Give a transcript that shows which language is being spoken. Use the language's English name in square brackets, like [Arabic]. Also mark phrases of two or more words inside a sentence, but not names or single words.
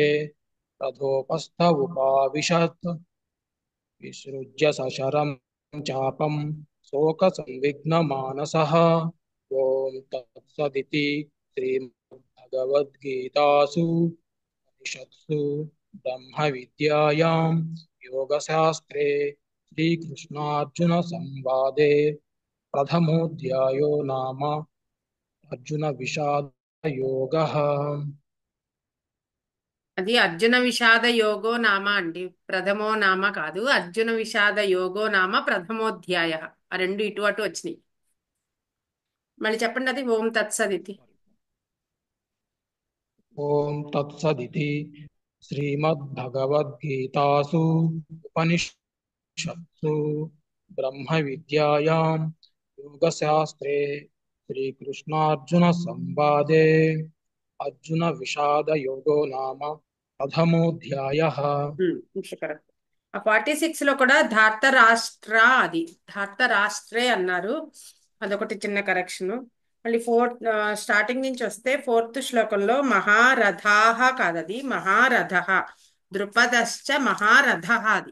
[Sanskrit] रथोपस्थ उपाविशत् विसृज्य सशरं चापं शोकसंविघ्नमानसः ॐ तत्सदिति श्रीमद्भगवद्गीतासु उपनिषत्सु ब्रह्मविद्यायां योगशास्त्रे श्रीकृष्णार्जुनसंवादे प्रथमोऽध्यायो नाम अर्जुनविषादयोगः। [Telugu] అది [Sanskrit] అర్జున విషాద యోగో నామ [Telugu] అండి, [Sanskrit] ప్రథమో నామ [Telugu] కాదు. [Sanskrit] అర్జున విషాద యోగో నామ ప్రథమోధ్యాయ. [Telugu] ఆ రెండు ఇటు అటు వచ్చినాయి. మళ్ళీ చెప్పండి అది. [Sanskrit] ఓం తత్సదితి. ॐ तत्सदिति श्रीमद्भगवद्गीतासु उपनिषत्सु ब्रह्मविद्यायां योगशास्त्रे श्रीकृष्णार्जुनसंवादे अर्जुनविषादयोगो नाम प्रथमोऽध्यायः। [Telugu] కరెక్ట్. ఆ 46 లో కూడా ధార్త రాష్ట్ర, అది ధార్త రాష్ట్రే అన్నారు. అదొకటి చిన్న కరెక్షన్. మళ్ళీ స్టార్టింగ్ నుంచి వస్తే ఫోర్త్ శ్లోకంలో మహారథాహ కాదది మహారథ, [Sanskrit] ద్రుపదశ్చ మహారథ [Telugu] అది.